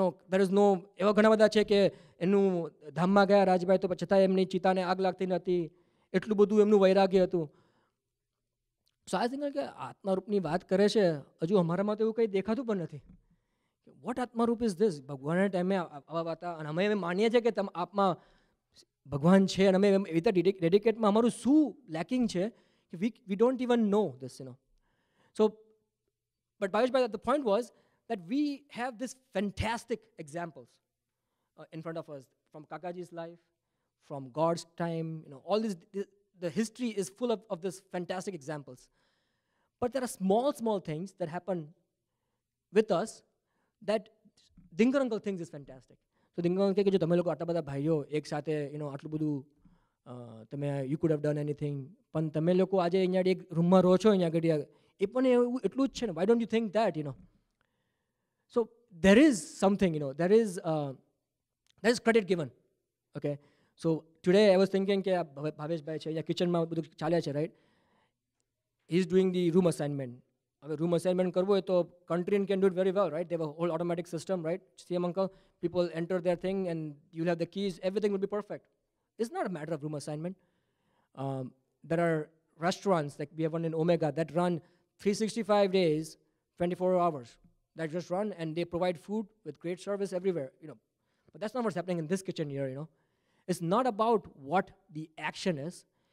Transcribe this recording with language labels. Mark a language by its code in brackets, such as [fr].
[en] there is no [gu] એવા ઘણા બધા છે કે એનું ધામમાં ગયા રાજભાઈ તો છતાં એમની ચિતાને આગ લાગતી નથી એટલું બધું એમનું વૈરાગ્ય હતું. સો આ સિંગલ કે આત્મારૂપની વાત કરે છે હજુ અમારામાં તો એવું કંઈ દેખાતું પણ નથી. [en] What આત્મારૂપ is this? [gu] ભગવાનના ટાઈમે આવા વાત અને અમે માનીએ છીએ કે આપમાં ભગવાન છે અને અમે એવી રીતે ડેડિકેટમાં અમારું શું લેકિંગ છે [en] કે we don't even know this, So, but Bhaveshbhai, the point was that we have this fantastic examples in front of us from Kakaji's life, from God's time, all this, the history is full of this fantastic examples. But there are small things that happen with us that Dingarungal thinks is fantastic. [gu] So Dingarungal કહે કે જો તમે લોકો આટલા બધા ભાઈઓ એક સાથે આટલું બધું તમે [en] you could have done anything, [gu] પણ તમે લોકો આજે અહીંયા એક રૂમમાં રહો છો અહીંયા આગળ એ પણ એટલું જ છે ને. [en] Why don't you think that, So there is something, there is credit given. Okay. So today I was thinking [gu] કે ભાવેશભાઈ છે અહીંયા કિચનમાં બધું ચાલે છે, right? [en] He is doing the room assignment. હવે room assignment [gu] કરવો હોય તો [en] country can do it very well, right? They have a whole automatic system, right? CM uncle, people enter their thing and you'll have the keys, everything will be perfect. It's not a matter of room assignment. There are restaurants, like we have one in Omega, that run 365 days, 24 hours, that just run and they provide food with great service everywhere, But that's not what's happening in this kitchen here, It's not about what the action is.